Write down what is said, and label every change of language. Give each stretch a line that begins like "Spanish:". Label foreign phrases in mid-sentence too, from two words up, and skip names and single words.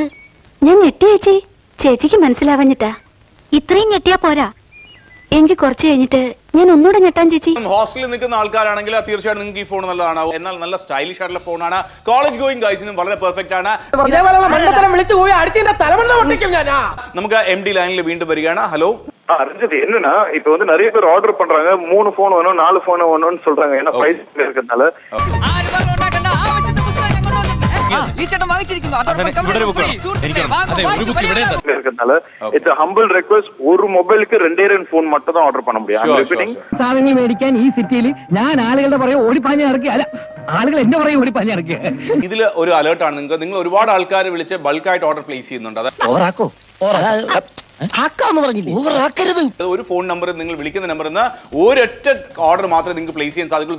Malayalam: ഞാൻ ഞെട്ടി ചേച്ചിക്ക് മനസ്സിലാവഞ്ഞിട്ടാ. ഇത്രയും ഞെട്ടിയാ പോരാ, എനിക്ക് കുറച്ച് കഴിഞ്ഞിട്ട് ഞാൻ ഒന്നുകൂടെ ഞെട്ടാൻ ചേച്ചി. ഹോസ്റ്റലിൽ നിൽക്കുന്ന ആൾക്കാരാണെങ്കിൽ തീർച്ചയായിട്ടും നിങ്ങൾക്ക് ഈ ഫോൺ നല്ലതാണ്. എന്നാൽ നല്ല സ്റ്റൈലിഷ് ആയിട്ടുള്ള ഫോണാണ്.
English: college going
Malayalam: ഗൈസിനും വളരെ പെർഫെക്റ്റ് ആണ്. നമുക്ക് MD ലൈനിൽ വീണ്ടും വരികയാണ്. ഹലോ
Tamil: ரஞ்சித், என்னன்னா இப்ப வந்து நிறைய பேர் ஆர்டர் பண்றாங்க, 3 போன் வேணும் 4 போன் வேணும்னு சொல்றாங்க. ஏன்னா பிரைஸ் இருக்கிறதுனால
English: it's humble request,
Malayalam: ഒരു മൊബൈലിക്ക് 2 ഫോൺ മാത്രം ഓർഡർ
Tamil: பண்ண முடியும்.
Malayalam: സാധനങ്ങൾ മേടിക്കാൻ ഈ സിറ്റിയിൽ ഞാൻ ആളുകളുടെ പുറകെ ഓടിപ്പാഞ്ഞ് ഇറക്കി, അല്ല ആളുകൾ എന്റെ പുറകെ ഓടിപ്പാഞ്ഞ് ഇറക്കി. ഇതിൽ ഒരു അലേർട്ടാണ് നിങ്ങൾക്ക്. നിങ്ങൾ ഒരുപാട് ആൾക്കാർ വിളിച്ച് ബൾക്കായിട്ട് ഓർഡർ പ്ലേസ് ചെയ്യുന്നുണ്ട്. ഒരു ഫോൺ നമ്പർ നിങ്ങൾ വിളിക്കുന്ന നമ്പറിൽ നിന്ന് ഒരൊറ്റ ഓർഡർ മാത്രമേ നിങ്ങൾക്ക് പ്ലേസ് ചെയ്യാൻ സാധിക്കുള്ളൂ.